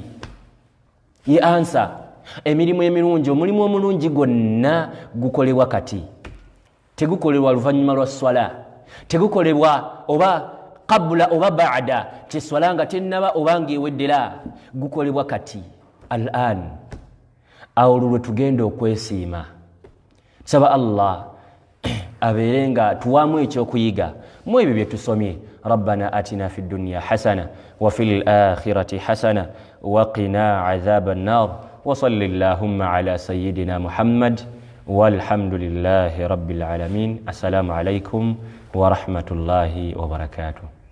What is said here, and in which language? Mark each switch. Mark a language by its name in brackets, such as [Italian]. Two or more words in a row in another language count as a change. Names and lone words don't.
[Ganda] ye ansa emirimu emirungi omulimu omulungi gwonna gukolebwa kati tegukolebwa luvannyuma lwa swala tegukolebwa oba qabula oba baada kiswala nga tennaba oba ng'eweddera gukolebwa kati al-an awo olwo tugenda okwesiima saba Allah abeere nga tuwaamu ekyokuyiga mu ebyo bye tusomye [Arabic] ربنا آتنا في الدنيا حسنة وفي الآخرة حسنة وقنا عذاب النار وصل اللهم على سيدنا محمد والحمد لله رب العالمين. السلام عليكم ورحمة الله وبركاته.